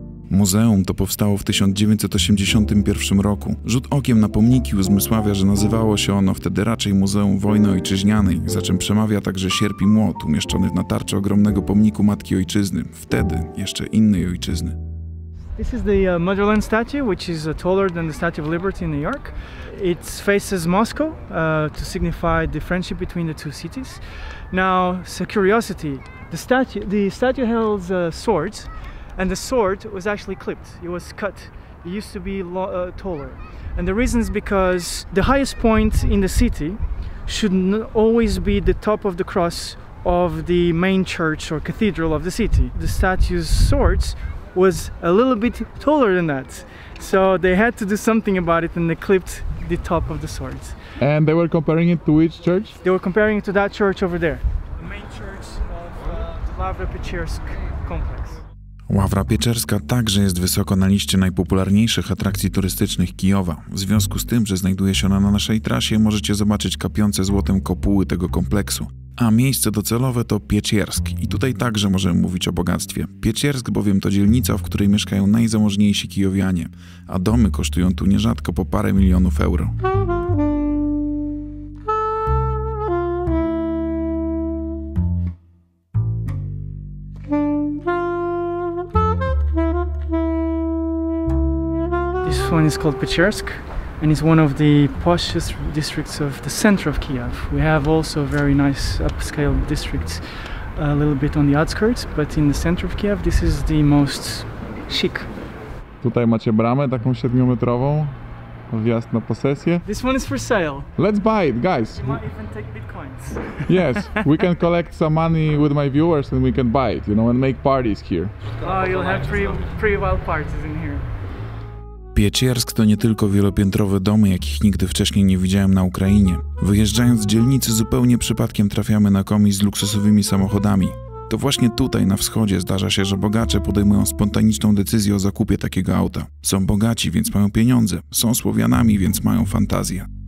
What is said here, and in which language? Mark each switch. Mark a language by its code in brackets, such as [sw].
[pl] Muzeum to powstało w 1981 roku. Rzut okiem na pomniki uzmysławia, że nazywało się ono wtedy raczej Muzeum Wojny Ojczyźnianej, za czym przemawia także sierp i młot umieszczony w natarczy ogromnego pomniku Matki Ojczyzny, wtedy jeszcze innej ojczyzny. [en] This is the Motherland statue, which is taller than the Statue of Liberty in New York. It faces Moscow to signify the friendship between the two cities. Now, so curiosity, the statue holds swords. And the sword was actually clipped, it was cut. It used to be taller. And the reason is because the highest point in the city should always be the top of the cross of the main church or cathedral of the city. The statue's swords was a little bit taller than that. So they had to do something about it and they clipped the top of the swords. And they were comparing it to which church? They were comparing it to that church over there. The main church of the Lavra-Peczersk complex. [pl] Ławra Pieczerska także jest wysoko na liście najpopularniejszych atrakcji turystycznych Kijowa. W związku z tym, że znajduje się ona na naszej trasie, możecie zobaczyć kapiące złotem kopuły tego kompleksu. A miejsce docelowe to Pieczersk i tutaj także możemy mówić o bogactwie. Pieczersk bowiem to dzielnica, w której mieszkają najzamożniejsi kijowianie, a domy kosztują tu nierzadko po parę milionów euro. [en] This one is called Peczersk, and it's one of the poshest districts of the center of Kiev. We have also very nice upscale districts a little bit on the outskirts, but in the center of Kiev this is the most chic. [pl] Tutaj macie bramę taką 7-metrową, wjazd na posesję. [en] This one is for sale. Let's buy it, guys. You might even take bitcoins. Yes, we can collect some money with my viewers and we can buy it, you know, and make parties here. Oh, you'll have pretty wild parties in here. [pl] Pieczersk to nie tylko wielopiętrowe domy, jakich nigdy wcześniej nie widziałem na Ukrainie. Wyjeżdżając z dzielnicy zupełnie przypadkiem trafiamy na komis z luksusowymi samochodami. To właśnie tutaj na wschodzie zdarza się, że bogacze podejmują spontaniczną decyzję o zakupie takiego auta. Są bogaci, więc mają pieniądze. Są Słowianami, więc mają fantazję.